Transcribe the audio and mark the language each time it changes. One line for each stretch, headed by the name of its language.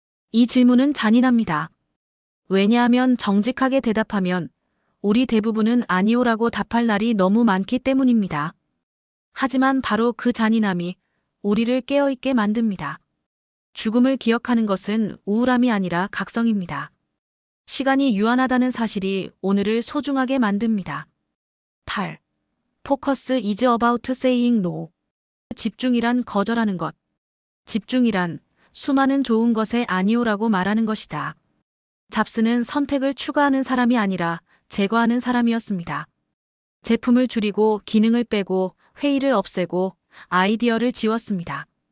Korean: 이 질문은 잔인합니다. 왜냐하면 정직하게 대답하면 우리 대부분은 아니오라고 답할 날이 너무 많기 때문입니다. 하지만 바로 그 잔인함이 우리를 깨어있게 만듭니다. 죽음을 기억하는 것은 우울함이 아니라 각성입니다. 시간이 유한하다는 사실이 오늘을 소중하게 만듭니다. 8.
English: Focus is about saying no.
Korean: 집중이란 거절하는 것. 집중이란 수많은 좋은 것에 아니오라고 말하는 것이다. 잡스는 선택을 추가하는 사람이 아니라 제거하는 사람이었습니다. 제품을 줄이고 기능을 빼고 회의를 없애고 아이디어를 지웠습니다.